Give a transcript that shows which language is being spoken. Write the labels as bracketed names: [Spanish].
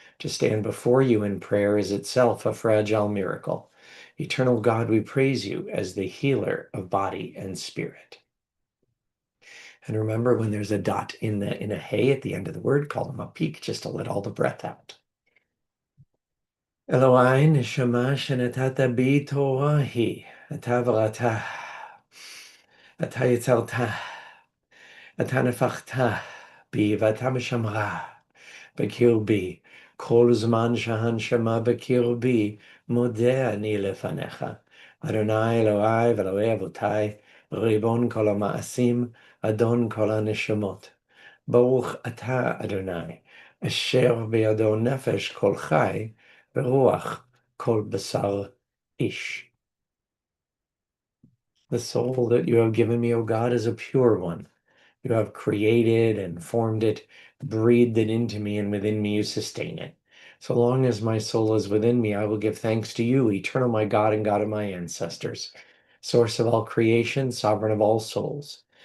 [English] To stand before you in prayer is itself a fragile miracle. Eternal God, we praise you as the healer of body and spirit. And remember, when there's a dot in a hey at the end of the word, call them a peak just to let all the breath out. [Hebrew] Eloi neshama shenatata bi Torah hi, אתה בראתה, אתה יצרת, אתה נפחת בי ואתה משמרה בקרבי. כל זמן שהנשמה בקרבי, מודה אני לפניך. אדוני אלוהי ואלוהי אבותיי, ריבון כל המעשים, אדון כל הנשמות. ברוך אתה, אדוני, אשר בידו נפש כל חי, ורוח כל בשר איש. [English] The soul that you have given me, O God, is a pure one. You have created and formed it, breathed it into me, and within me you sustain it. So long as my soul is within me, I will give thanks to you, eternal my God and God of my ancestors, source of all creation, sovereign of all souls.